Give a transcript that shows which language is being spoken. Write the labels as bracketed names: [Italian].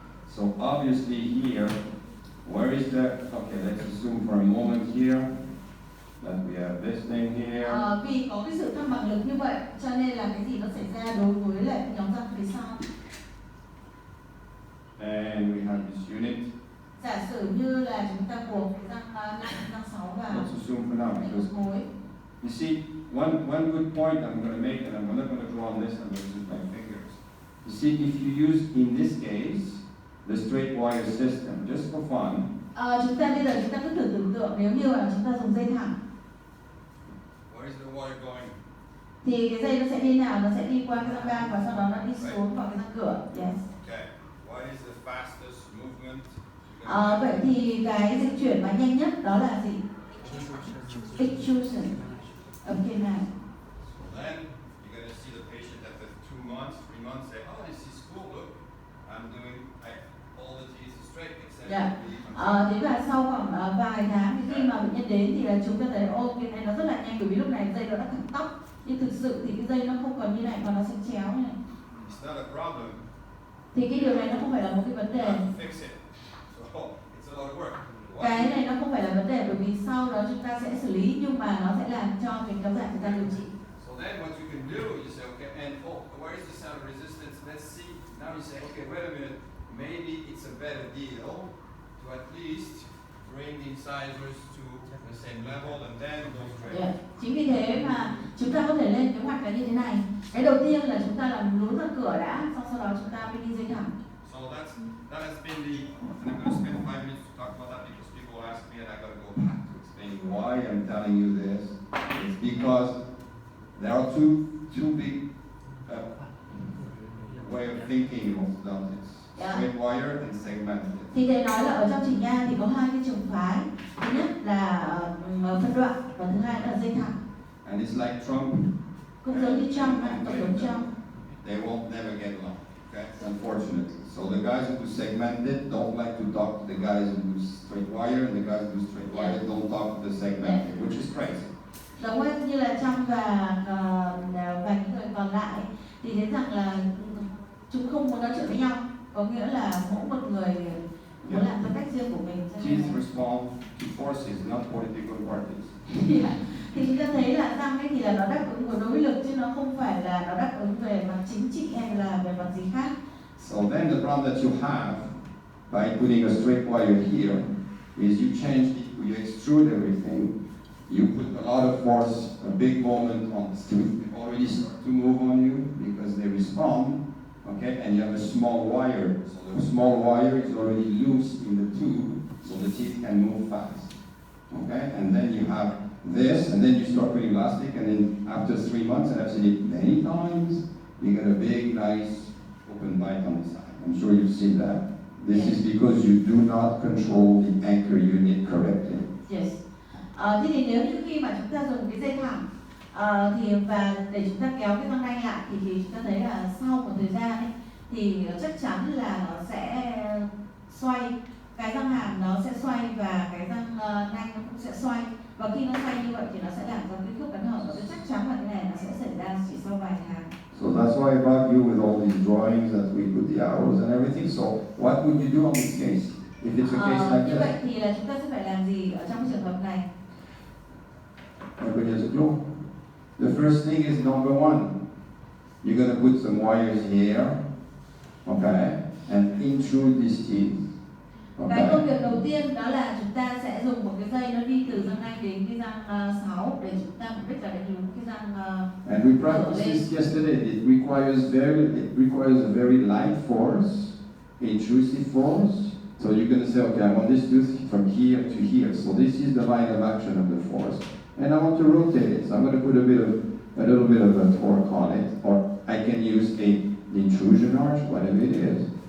[English] So obviously here, where is the, okay, let's assume for a moment here that we have this thing here. [Vietnamese] Vì có cái sự thăng bằng lực như vậy, cho nên là cái gì nó xảy ra đối với lại nhóm răng phía sau. [English] And we have this unit. [Vietnamese] Giả sử như là chúng ta buộc cái răng 6 vào. [English] Let's assume for now because you see, one good point I'm going to make, and I'm not going to draw on this, I'm going to use my fingers. You see, if you use, in this case, the straight wire system, just for fun. [Vietnamese] Chúng ta bây giờ chúng ta cứ thử tưởng tượng nếu như là chúng ta dùng dây thẳng. [English] Where is the wire going? [Vietnamese] Thì cái dây nó sẽ đi nào? Nó sẽ đi qua cái răng ba và sau đó nó đi xuống vào cái răng cửa. [English] Yes. Okay. What is the fastest movement? [Vietnamese] Vậy thì cái di chuyển mà nhanh nhất đó là gì? [English] Extrusion. Okay, now. So then you're going to see the patient after 2 months, 3 months, say, oh, this is cool. Look, I'm doing all the teeth straight except. Yeah. [Vietnamese] Thế và sau khoảng vài tháng thì khi mà bệnh nhân đến thì là chúng ta thấy ô cái này nó rất là nhanh bởi vì lúc này dây nó đã thẳng tóc, nhưng thực sự thì cái dây nó không còn như này mà nó sẽ chéo như này. [English] It's not a problem. [Vietnamese] Thì cái điều này nó không phải là một cái vấn đề. [English] Fix it. So it's a lot of work. [Vietnamese] Cái này nó không phải là vấn đề bởi vì sau đó chúng ta sẽ xử lý nhưng mà nó sẽ làm cho mình kéo dài thời gian điều trị. [English] So then what you can do, you say, okay, and where is the center of resistance? Let's see. Now you say, okay, wait a minute. Maybe it's a better deal to at least bring the incisors to the same level and then go straight. Yeah. [Vietnamese] Chính vì thế mà chúng ta có thể lên kế hoạch là như thế này. Cái đầu tiên là chúng ta làm lún răng cửa đã, sau đó chúng ta mới đi dây thẳng. [English] So that has been the, and I'm going to spend 5 minutes to talk about that because people ask me and I got to go back to explain why I'm telling you this. It's because there are two big way of thinking in orthodontics. Yeah. Straight wire and segmented. [Vietnamese] Thì thầy nói là ở trong chỉnh nha thì có hai cái trường phái. Thứ nhất là phân đoạn và thứ hai là dây thẳng. [English] And it's like Trump. [Vietnamese] Cũng giống như Trump, tổng thống Trump. [English] They won't never get along. Okay, unfortunately. So the guys who do segmented don't like to talk to the guys who do straight wire, and the guys who do straight wire don't talk to the segmented, which is crazy. [Vietnamese] Giống như là Trump và những người còn lại thì thấy rằng là chúng không muốn nói chuyện với nhau, có nghĩa là mỗi một người muốn làm theo cách riêng của mình. [English] Chiefs respond to forces, not political parties. [Vietnamese] Thì chúng ta thấy là răng ấy thì là nó đáp ứng của đối lực chứ nó không phải là nó đáp ứng về mặt chính trị hay là về mặt gì khác. [English] So then the problem that you have by putting a straight wire here is you change it, you extrude everything, you put a lot of force, a big moment on the tooth, they already start to move on you because they respond, okay, and you have a small wire, so the small wire is already loose in the tube, so the teeth can move fast, okay, and then you have this, and then you start putting elastic, and then after 3 months, and I've seen it many times, you get a big, nice, open bite on the side. I'm sure you've seen that. This is because you do not control the anchor unit correctly. Yes. [Vietnamese] Thế thì nếu như khi mà chúng ta dùng cái dây thẳng thì và để chúng ta kéo cái răng nanh lại thì chúng ta thấy là sau một thời gian ấy, thì chắc chắn là nó sẽ xoay, cái răng hàm nó sẽ xoay và cái răng nanh nó cũng sẽ xoay, và khi nó xoay như vậy thì nó sẽ làm cho cái khớp cắn hở, và chắc chắn là cái này nó sẽ xảy ra chỉ sau vài tháng. [English] So that's why I brought you with all these drawings that we put the arrows and everything. So what would you do on this case? If it's a case like [Vietnamese] Như vậy [English] this? [Vietnamese] thì là chúng ta sẽ phải làm gì ở trong trường hợp này? [English] Everybody has a clue? The first thing is number one. You're going to put some wires here, okay, and intrude these teeth. [Vietnamese] Cái công việc đầu tiên đó là chúng ta sẽ dùng một cái dây nó đi từ răng nanh đến cái răng 6 để chúng ta mục đích là đánh lún cái răng. [English] And we practiced this yesterday. It requires a very light force, intrusive force. So you're going to say, okay, I want this tooth from here to here. So this is the line of action of the force, and I want to rotate it. So I'm going to put a little bit of a torque on it, or I can use an intrusion arch, whatever it is.